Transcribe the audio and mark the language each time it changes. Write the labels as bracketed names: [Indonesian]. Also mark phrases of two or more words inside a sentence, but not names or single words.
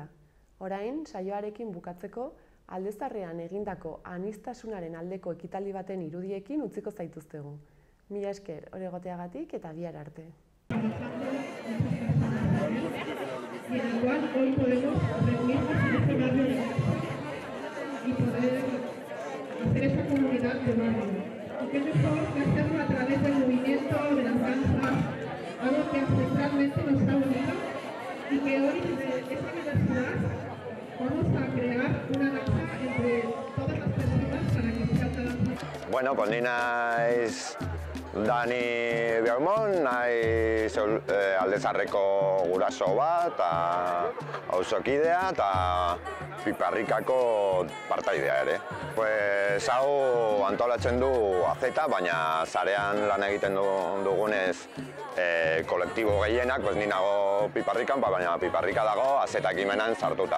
[Basque] Orain, saioarekin bukatzeko, Aldezarrean egindako aniztasunaren aldeko ekitaldi baten irudiekin utziko zaituztegu. Mila esker hor egoteagatik eta bihar arte. [Spanish] Y en el cual hoy podemos reunirnos en este barrio y poder hacer esta comunidad de barrio. Y qué mejor que hacerlo a través del movimiento de las danzas, algo que ancestralmente nos ha unido y que hoy desde esta universidad vamos a crear una danza entre todas las personas para que sea una danza. [Basque] Bueno, pues ni naiz Dani Biaumon, naiz Aldezarreko guraso bat, auzokidea eta Piparrikako partaidea ere. Pues hau antolatzen du Azeta, baina zarean lan egiten dugunez kolektibo gehienak, pues ni nago Piparrikan, baina Piparrika dago Azeta ekimenan sartuta.